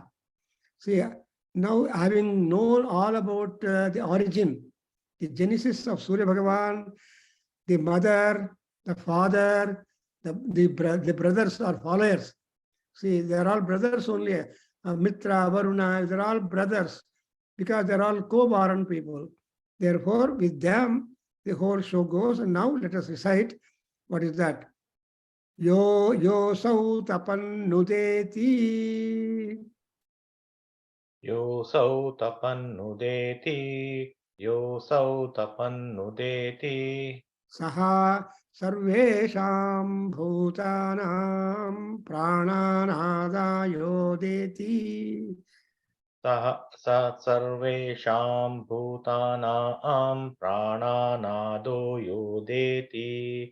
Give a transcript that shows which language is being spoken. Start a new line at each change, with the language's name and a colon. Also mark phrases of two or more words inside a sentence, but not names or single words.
English: See, now having known all about the origin, the genesis of Surya Bhagavan, the mother, the father, the brothers or followers. See, they are all brothers only. Mitra, Varuna, they're all brothers because they're all co-born people. Therefore, with them, the whole show goes. And now let us recite. What is that?
Sanskrit: योऽसौ तपन्नुदेति. योऽसौ तपन्नुदेति. योऽसौ तपन्नुदेति. स सर्वेषां भूतानां प्राणानादायोदेति. स सर्वेषां भूतानां प्राणानादो योदेति.